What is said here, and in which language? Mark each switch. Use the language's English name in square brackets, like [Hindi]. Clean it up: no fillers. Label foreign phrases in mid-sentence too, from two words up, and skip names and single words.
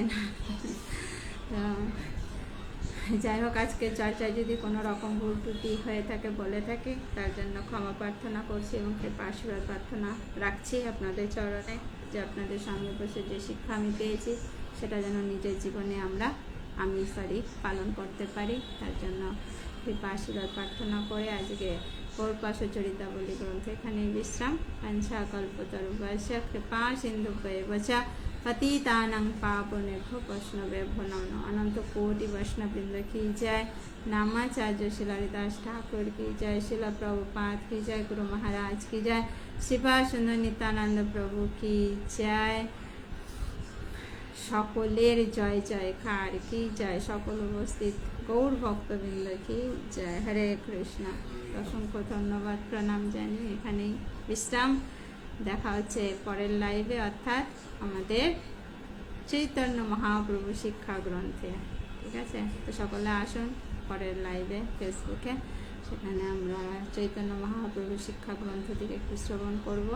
[Bangla] তো যাই হোক, আজকের চর্চায় যদি কোনো রকম ভুল ত্রুটি হয়ে থাকে, বলে থাকে, তার জন্য ক্ষমা প্রার্থনা করছি এবং কৃপা আশীর্বাদ প্রার্থনা রাখছি আপনাদের চরণে, যে আপনাদের সঙ্গে বসে যে শিক্ষা আমি পেয়েছি সেটা যেন নিজের জীবনে আমি পালন করতে পারি। তার জন্য কৃপা আশীর্বাদ প্রার্থনা করে আজকে পৌর্পাশ চরিতাবলী গ্রন্থ এখানেই বিশ্রাম। [Sanskrit] পঞ্চা কল্পতরুভ্যশ্চ কৃপা সিন্ধুভ্যেব চ पतितानां पावनेभ्यो वैष्णवेभ्यो नमो। [Bangla] অনন্ত কোটি বৈষ্ণববৃন্দ কি জয়। নামাচার্য শিলা হরিদাস ঠাকুর কি জয়। শিলা প্রভুপাদ কি জয়। গুরু মহারাজ কি জয়। শিবা সুন্দর নিত্যানন্দ প্রভু কি জয়। সকলের জয় জয়কার কি জয়। সকল উপস্থিত গৌর ভক্তবৃন্দ কি জয়। হরে কৃষ্ণ। অসংখ্য ধন্যবাদ, প্রণাম জানিয়ে এখানেই বিশ্রাম। দেখা হচ্ছে পরের লাইভে, অর্থাৎ আমাদের চৈতন্য মহাপ্রভু শিক্ষা গ্রন্থে। ঠিক আছে, তো সকলে আসুন পরের লাইভে ফেসবুকে, সেখানে আমরা চৈতন্য মহাপ্রভু শিক্ষা গ্রন্থ থেকে একটু শ্রবণ করব।